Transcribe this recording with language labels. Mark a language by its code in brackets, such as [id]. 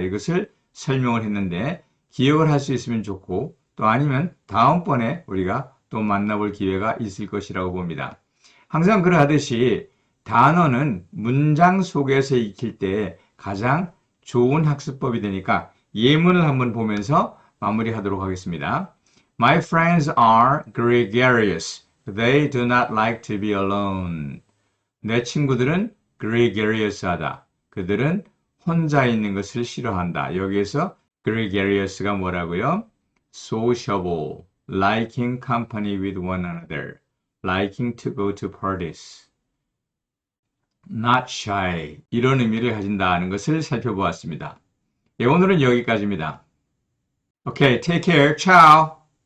[ko] 이것을 설명을 했는데 기억을 할 수 있으면 좋고 또 아니면 다음번에 우리가 또 만나볼 기회가 있을 것이라고 봅니다. 항상 그러하듯이 단어는 문장 속에서 익힐 때 가장 좋은 학습법이 되니까 예문을 한번 보면서 마무리하도록 하겠습니다. [en] My friends are gregarious. They do not like to be alone. [ko] 내 친구들은 gregarious하다. 그들은 혼자 있는 것을 싫어한다. 여기에서 gregarious가 뭐라고요? [en] sociable, liking company with one another, liking to go to parties. [ko] not shy 이런 의미를 가진다는 것을 살펴보았습니다. 예, 오늘은 여기까지입니다. [en] Okay, take care. [ko] Ciao.